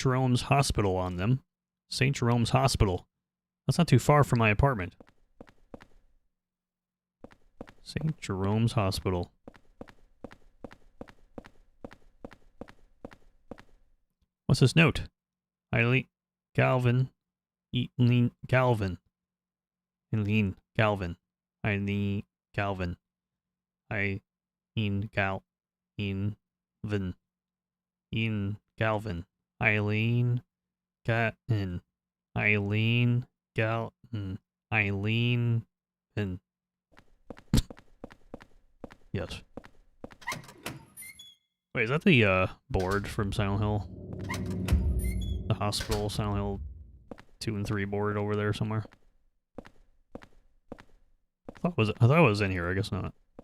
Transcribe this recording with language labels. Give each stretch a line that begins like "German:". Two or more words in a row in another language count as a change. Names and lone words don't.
English: Jerome's Hospital on them. St. Jerome's Hospital. That's not too far from my apartment. St. Jerome's Hospital. What's this note? Eileen Galvin. Eileen Galvin. Eileen Galvin. Eileen Galvin. Eileen Galvin. Ian Galvin. Eileen Galvin. Eileen Galvin. Eileen and yes. Wait, is that the board from Silent Hill? The hospital Silent Hill 2 and 3 board over there somewhere? I thought it was in here, I guess not.